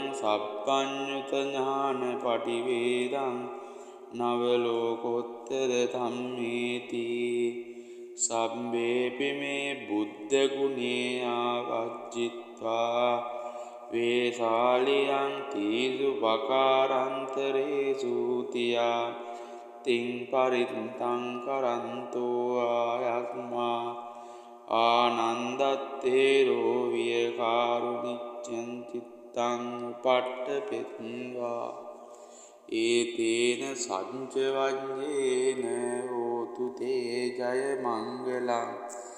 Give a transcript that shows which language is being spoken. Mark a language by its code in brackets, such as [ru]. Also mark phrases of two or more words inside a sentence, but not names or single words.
[pi] සබ්බඤ්ඤුත ඥාන පටිවේදං නවලෝකෝත්තර ධම්මේති සම්බේපි මේ බුද්ධ ගුණේ ආවජ්ජිත්වා වේසාලියං තීසු පකාරන්තරේසු තියා තිං පරිත්තං කරන්තෝ ආයස්මා ආනන්දත්තේරෝ වියකාරුනිච්ඡං චිත්තං උපට්ඨපෙත්වා ඒතේන සංච වඤ්ඤේන හෝතු තේ ජය මංගලං